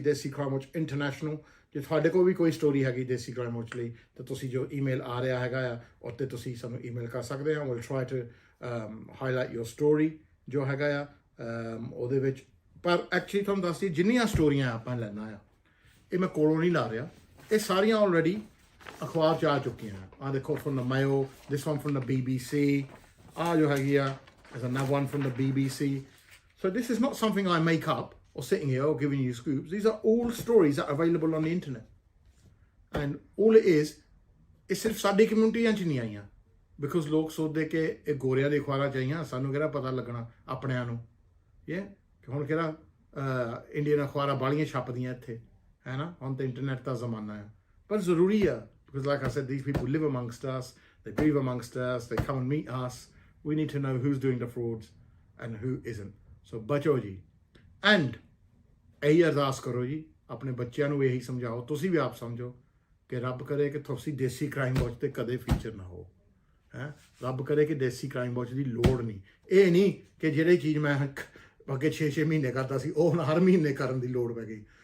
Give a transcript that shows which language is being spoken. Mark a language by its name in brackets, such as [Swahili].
[Punjabi] ਦੇਸੀ crime watch international. ਜੇ ਤੁਹਾਡੇ ਕੋਲ ਵੀ ਕੋਈ ਸਟੋਰੀ ਹੈਗੀ ਦੇਸੀ ਕ੍ਰਾਈਮ ਵਾਚ ਲਈ ਤਾਂ ਤੁਸੀਂ ਜੋ ਈਮੇਲ ਆ ਰਿਹਾ ਹੈਗਾ ਆ ਉੱਤੇ ਤੁਸੀਂ ਸਾਨੂੰ ਈਮੇਲ ਕਰ ਸਕਦੇ ਹੋ। [English] will try to highlight your story [Punjabi] ਜੋ ਹੈਗਾ ਆ ਉਹਦੇ ਵਿੱਚ। ਪਰ ਐਕਚੁਅਲੀ ਤੁਹਾਨੂੰ ਦੱਸਦੀ ਜਿੰਨੀਆਂ ਸਟੋਰੀਆਂ ਆਪਾਂ ਲੈਣਾ ਆ ਇਹ ਮੈਂ ਕੋਲੋਂ ਨਹੀਂ ਲਾ ਰਿਹਾ, ਇਹ ਸਾਰੀਆਂ ਆਲਰੇਡੀ ਅਖਬਾਰ 'ਚ ਆ ਚੁੱਕੀਆਂ। ਆਹ ਦੇਖੋ [English] from the Mayo, this one from the BBC, [Punjabi] ਆਹ ਜੋ ਹੈਗੀ ਆ [English] there's another one from the BBC. So this is not something I make up or sitting here or giving you scoops. These are all stories that are available on the internet. And all it is [Punjabi] ਸਿਰਫ ਸਾਡੀ ਕਮਿਊਨਿਟੀਆਂ 'ਚ ਨਹੀਂ ਆਈਆਂ because ਲੋਕ ਸੋਚਦੇ ਕਿ ਇਹ ਗੋਰਿਆਂ ਦੀ ਅਖਬਾਰਾਂ 'ਚ ਆਈਆਂ, ਸਾਨੂੰ ਕਿਹੜਾ ਪਤਾ ਲੱਗਣਾ ਆਪਣਿਆਂ ਨੂੰ। ਕਿ ਹੁਣ ਕਿਹੜਾ ਇੰਡੀਅਨ ਅਖਬਾਰਾਂ ਬਾਹਲੀਆਂ ਛਪਦੀਆਂ ਇੱਥੇ ਹੈ ਨਾ, ਹੁਣ ਤਾਂ ਇੰਟਰਨੈਟ ਦਾ ਜ਼ਮਾਨਾ ਆ। ਪਰ ਜ਼ਰੂਰੀ ਆ [English] Because like I said these people live amongst us, they breathe amongst us, they come and meet us. We need to know who's doing the frauds and who isn't. [Punjabi] So ਬਚੋ ਜੀ। And ਇਹੀ ਅਰਦਾਸ ਕਰੋ ਜੀ, ਆਪਣੇ ਬੱਚਿਆਂ ਨੂੰ ਇਹੀ ਸਮਝਾਓ, ਤੁਸੀਂ ਵੀ ਆਪ ਸਮਝੋ ਕਿ ਰੱਬ ਕਰੇ ਕਿ ਤੁਸੀਂ ਦੇਸੀ ਕ੍ਰਾਈਮ ਵਾਚ ਤੇ ਕਦੇ ਫੀਚਰ ਨਾ ਹੋ। ਰੱਬ ਕਰੇ ਕਿ ਦੇਸੀ ਕ੍ਰਾਈਮ ਵਾਚ ਦੀ ਲੋੜ ਨਹੀਂ। ਇਹ ਨਹੀਂ ਕਿ ਜਿਹੜੀ ਚੀਜ਼ ਮੈਂ ਅੱਗੇ 6-6 ਮਹੀਨੇ ਕਰਦਾ ਸੀ ਉਹ ਹੁਣ ਹਰ ਮਹੀਨੇ ਕਰਨ ਦੀ ਲੋੜ ਪੈ ਗਈ।